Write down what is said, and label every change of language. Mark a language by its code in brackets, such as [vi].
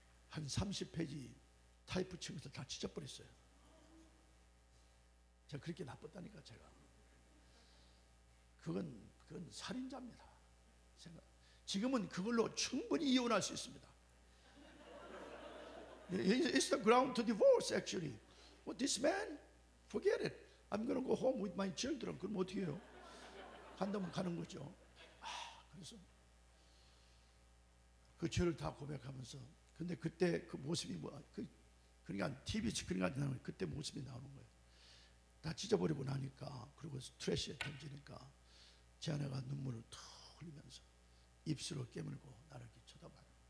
[ko] 한 30페이지 타이프 친 것을 다 찢어버렸어요. 제가 그렇게 나빴다니까. 제가 그건 살인자입니다. 생각 지금은 그걸로 충분히 이혼할 수 있습니다. [en] It's the ground to divorce actually. Well, this man, forget it. I'm going to go home with my children. [ko] 그럼 어떻게 해요? 간다면 가는 거죠. 그래서 그 죄를 다 고백하면서, 근데 그때 그 모습이 그러니까 TV 스크린 같은 나오는 그때 모습이 나오는 거예요. 다 찢어버리고 나니까, 그리고 스트레스에 던지니까 제 아내가 눈물을 툭 흘리면서 입술을 깨물고 나를 이렇게 쳐다봐요.